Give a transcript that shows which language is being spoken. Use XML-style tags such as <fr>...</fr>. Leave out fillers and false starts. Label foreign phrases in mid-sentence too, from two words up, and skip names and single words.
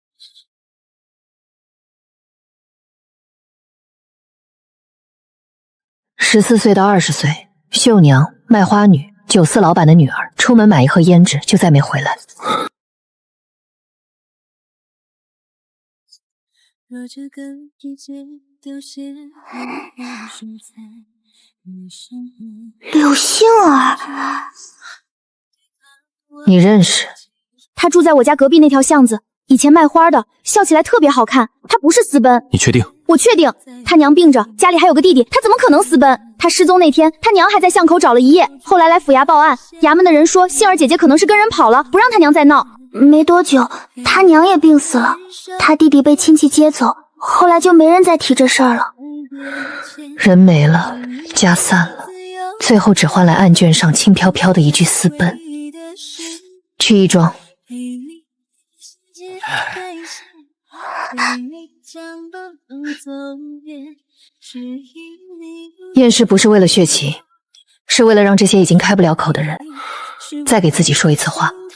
<zh>14 歲到20歲，繡娘、賣花女、酒肆老闆的女兒，出門買一盒胭脂，就再沒回來。柳杏兒，你認識？她住在我家隔壁那條巷子，以前賣花的，笑起來特別好看。她不是私奔。你確定？我確定。她娘病着，家裡還有個弟弟，她怎麼可能私奔？她失蹤那天，她娘還在巷口找了一夜，後來來府衙報案，衙門的人說杏兒姐姐可能是跟人跑了，不讓她娘再鬧。沒多久，她娘也病死了，她弟弟被親戚接走，後來就沒人再提這事兒了。人沒了，家散了，最後只換來案卷上輕飄飄的一句私奔。去義莊。驗屍不是為了血氣，是為了讓這些已經開不了口的人再給自己說一次話。</zh>